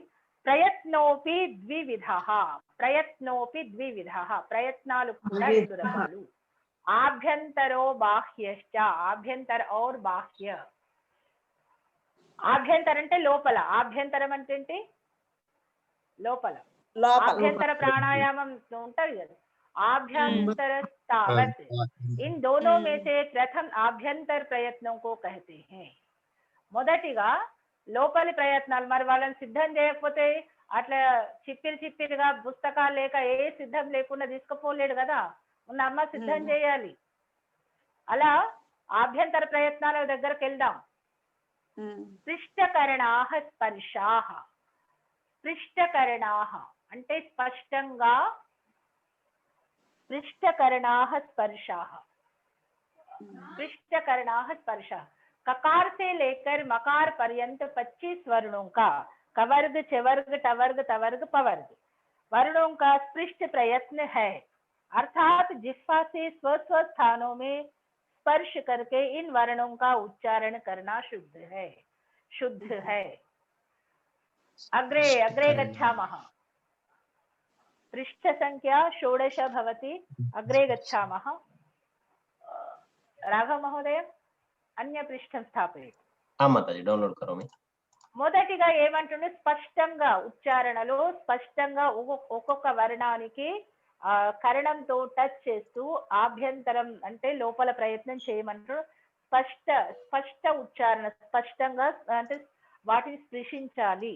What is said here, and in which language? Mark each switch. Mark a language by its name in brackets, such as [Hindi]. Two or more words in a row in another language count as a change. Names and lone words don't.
[Sanskrit] प्रयत्नोपि द्विविधः. [Telugu] ప్రయత్నాలు కూడా రెండు రకాలు. [Sanskrit] आभ्यन्तरो बाह्यश्च. [Hindi] आभ्यंतर और बाह्य. [Telugu] ఆభ్యంతరం అంటే లోపల, ఆభ్యంతరం అంటే ఏంటి లోపల. ఆభ్యంతర ప్రాణాయామం ఉంటది కదా, [Sanskrit] आभ्यंतर तावत. [Hindi] इन दोनों में से प्रथम आभ्यंतर प्रयत्नों को कहते हैं. [Telugu] మొదటిగా లోపలి ప్రయత్నాలు. మరి వాళ్ళని సిద్ధం చేయకపోతే అట్లా చిప్పిరిగా పుస్తకాలు లేక ఏ సిద్ధం లేకుండా తీసుకుపోలేడు కదా. ఉన్న అమ్మ సిద్ధం చేయాలి. అలా ఆభ్యంతర ప్రయత్నాల దగ్గరకు వెళ్దాం. [Sanskrit] स्पृष्टकरणाः स्पर्शाः. [Telugu] స్పృష్టకరణాః అంటే స్పష్టంగా. [Sanskrit] स्पृष्टकरणाः स्पर्शाः. स्पृष्टकरणाः स्पर्शः. [Hindi] ककार से लेकर मकार पर्यंत 25 वर्णों का कवर्ग चवर्ग टवर्ग तवर्ग पवर्ग वर्णों का स्पृष्ट प्रयत्न है. अर्थात जिह्वा से स्व स्थानों में स्पर्श करके इन वर्णों का उच्चारण करना शुद्ध है. [Sanskrit] अग्रे गच्छामः. पृष्ठ संख्या 16 भवति. अग्रे गच्छामः. राघव महोदय अन्य पृष्ठं स्थापयतु. माताजी डाउनलोड करोमि. [Telugu] మొదటిగా ఏమంటుండే స్పష్టంగా ఉచ్చారణలో స్పష్టంగా ఒక్కొక్క వర్ణానికి కరణంతో టచ్ చేస్తూ ఆభ్యంతరం అంటే లోపల ప్రయత్నం చేయమంటారు. స్పష్ట ఉచ్చారణ స్పష్టంగా అంటే వాటిని స్పృశించాలి.